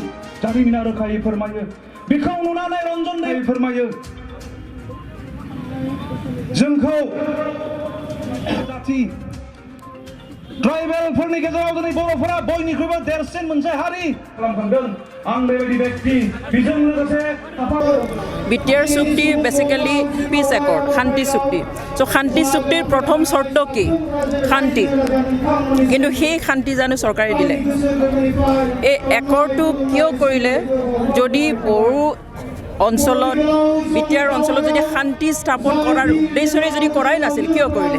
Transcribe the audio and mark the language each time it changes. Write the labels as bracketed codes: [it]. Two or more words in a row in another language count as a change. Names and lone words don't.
[brx] जारिमिना रोखायै फोरमायो। बेखौ नुनानै रन्जन दैमारि फोरमायो, जोंखौ जाथि ट्राइबेलफोरनि गेजेराव दिनै बर'फोरा बयनिख्रुइबो देरसिन मोनसे हारि खालामखांदों। आं बेबायदि व्यक्ति बेजों लोगोसे [as] बिटिआर চুক্তি [en] basically peace accord, [as] শান্তি চুক্তি। সো শান্তি চুক্তিৰ প্ৰথম চৰ্ত কি? শান্তি। কিন্তু সেই শান্তি জানো চৰকাৰে দিলে? এই একৰ্ডটো কিয় কৰিলে? যদি বড়ো অঞ্চলত বিটিআৰ অঞ্চলত যদি শান্তি স্থাপন কৰাৰ উদ্দেশ্যৰে যদি কৰাই নাছিল, কিয় কৰিলে?